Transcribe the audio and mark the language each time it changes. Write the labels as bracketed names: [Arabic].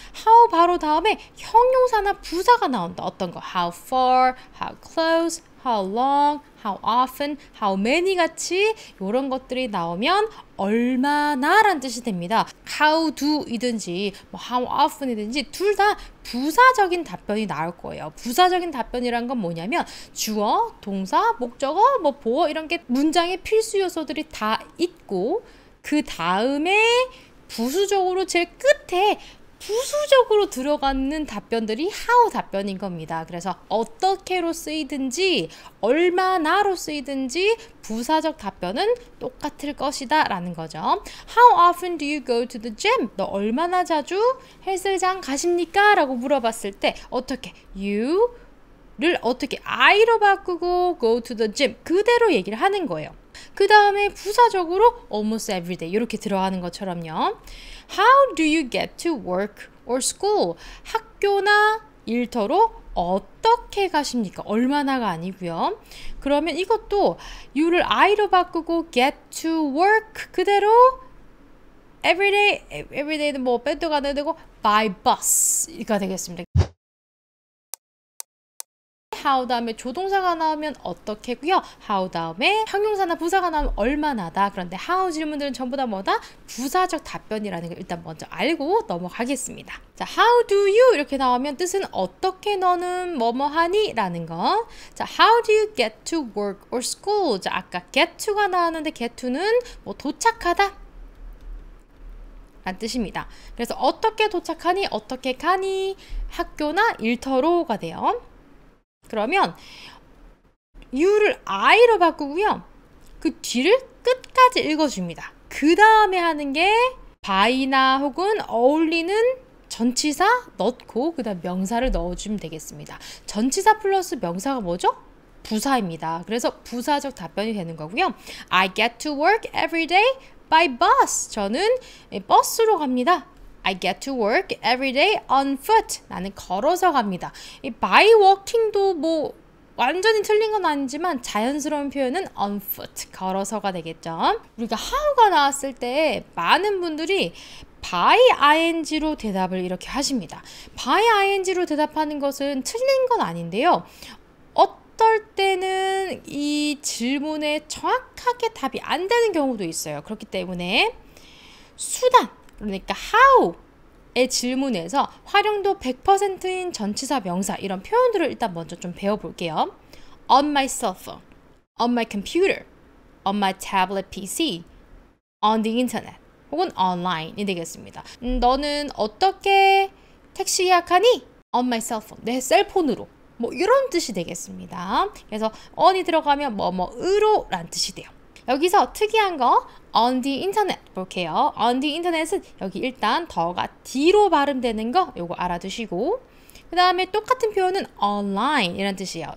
[Korean] how 바로 다음에 형용사나 부사가 나온다. 어떤 거? [English] how far, how close, how long, how often, how many [Korean] 같이 이런 것들이 나오면 얼마나 란 뜻이 됩니다. how do 이든지 how often 이든지 둘 다 부사적인 답변이 나올 거예요. 부사적인 답변이란 건 뭐냐면 주어, 동사, 목적어, 보어 이런 게 문장의 필수 요소들이 다 있고 그 다음에 부수적으로 제일 끝에 부수적으로 들어가는 답변들이 how 답변인 겁니다. 그래서 어떻게로 쓰이든지 얼마나로 쓰이든지 부사적 답변은 똑같을 것이다 라는 거죠. [English] How often do you go to the gym? [Korean] 너 얼마나 자주 헬스장 가십니까? 라고 물어봤을 때 어떻게? you를 어떻게 I로 바꾸고 [English] go to the gym [Korean] 그대로 얘기를 하는 거예요. 그 다음에 부사적으로 [English] almost every day [Korean] 이렇게 들어가는 것처럼요. [English] How do you get to work or school? [Korean] 학교나 일터로 어떻게 가십니까? 얼마나가 아니고요. 그러면 이것도 you를 I로 바꾸고 [English] get to work [Korean] 그대로 everyday는 빼도 가도 되고 [English] by bus [Korean] 가 되겠습니다. how 다음에 조동사가 나오면 어떻게고요. how 다음에 형용사나 부사가 나오면 얼마나다. 그런데 how 질문들은 전부 다 뭐다? 부사적 답변이라는 걸 일단 먼저 알고 넘어가겠습니다. 자, [English] how do you [Korean] 이렇게 나오면 뜻은 어떻게 너는 뭐뭐 하니? 라는 거. 자, [English] how do you get to work or school? [Korean] 자, 아까 get to가 나왔는데 get to는 도착하다 란 뜻입니다. 그래서 어떻게 도착하니? 어떻게 가니? 학교나 일터로가 돼요. 그러면 you를 I로 바꾸고요. 그 뒤를 끝까지 읽어줍니다. 그 다음에 하는 게 by나 혹은 어울리는 전치사 넣고 그 다음 명사를 넣어주면 되겠습니다. 전치사 플러스 명사가 뭐죠? 부사입니다. 그래서 부사적 답변이 되는 거고요. [English] I get to work every day by bus. [Korean] 저는 버스로 갑니다. [English] I get to work every day on foot. [Korean] 나는 걸어서 갑니다. 이 by walking도 완전히 틀린 건 아니지만 자연스러운 표현은 [English] on foot, [Korean] 걸어서가 되겠죠. 우리가 how가 나왔을 때 많은 분들이 by ing로 대답을 이렇게 하십니다. by ing로 대답하는 것은 틀린 건 아닌데요. 어떨 때는 이 질문에 정확하게 답이 안 되는 경우도 있어요. 그렇기 때문에 수단 그러니까 how의 질문에서 활용도 100%인 전치사 명사 이런 표현들을 일단 먼저 좀 배워볼게요. [English] On my cell phone, on my computer, on my tablet PC, on the internet [Korean] 혹은 online이 되겠습니다. 너는 어떻게 택시 예약하니? [English] On my cell phone, [Korean] 내 셀폰으로 이런 뜻이 되겠습니다. 그래서 on이 들어가면 으로 란 뜻이 돼요. 여기서 특이한 거 [English] on the internet [Korean] 볼게요. [English] on the internet [Korean] 은 여기 일단 더가 D로 발음되는 거 요거 알아두시고 그 다음에 똑같은 표현은 online 이란 뜻이에요.